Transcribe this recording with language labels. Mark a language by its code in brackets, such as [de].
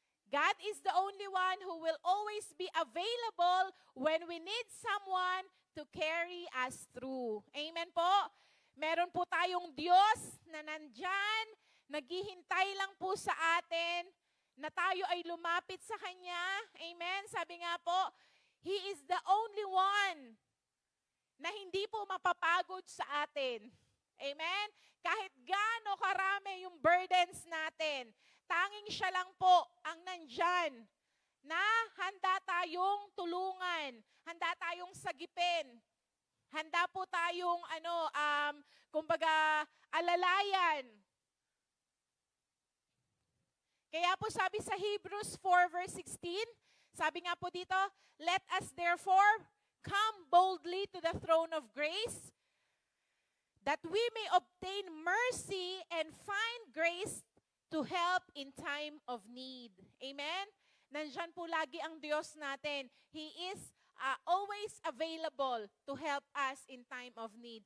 [en] God is the only one who will always be available when we need someone to carry us through. Amen po? [tl] Meron po tayong Diyos na nandyan, naghihintay lang po sa atin, na tayo ay lumapit sa Kanya. Amen? Sabi nga po, [en] He is the only one [tl] na hindi po mapapagod sa atin. Amen? Kahit gaano karami yung burdens natin, tanging siya lang po ang nandyan na handa tayong tulungan, handa tayong sagipin, handa po tayong kumbaga alalayan. Kaya po sabi sa Hebrews 4 verse 16, sabi nga po dito, [en] let us therefore come boldly to the throne of grace, that we may obtain mercy and find grace to help in time of need. Amen? [tl] Nandyan po lagi ang Diyos natin. [en] He is always available to help us in time of need.